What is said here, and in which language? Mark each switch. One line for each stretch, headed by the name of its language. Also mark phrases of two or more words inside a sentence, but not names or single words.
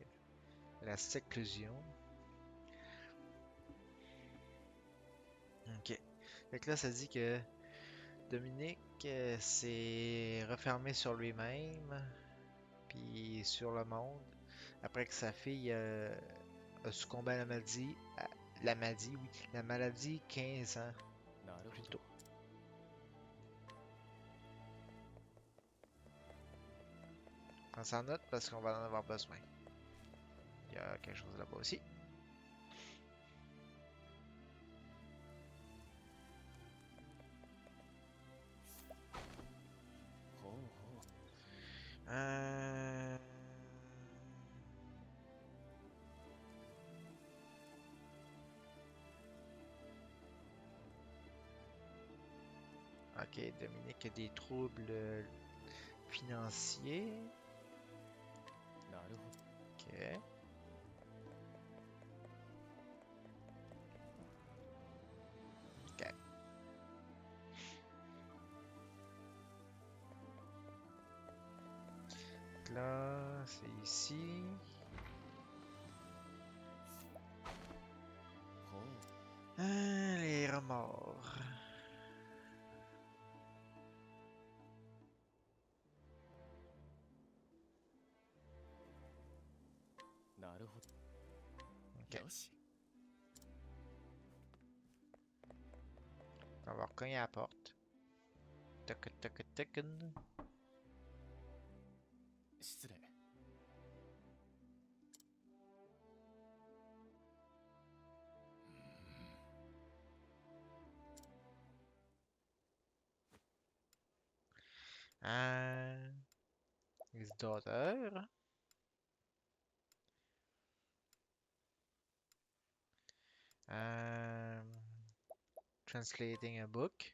French: La séclusion. Ok. Fait que là, ça dit que Dominique s'est refermé sur lui-même, puis sur le monde, après que sa fille a succombé à la maladie 15 ans
Japanese: なる
French: plus
Japanese: ほど
French: tôt. Prends ça en note parce qu'on va en avoir besoin. Il y a quelque chose là-bas aussi. Euh... Ok, Dominique a des troubles financiers.
Japanese: なるほど
French: Ok. Ok. Donc là, c'est ici.
Japanese: ほう
French: Les remords.
Japanese: なるほど
French: Ok.
Japanese: よし
French: On va recogner à la porte. Toc toc toc.
Japanese: 失礼
English: His daughter. Translating a book.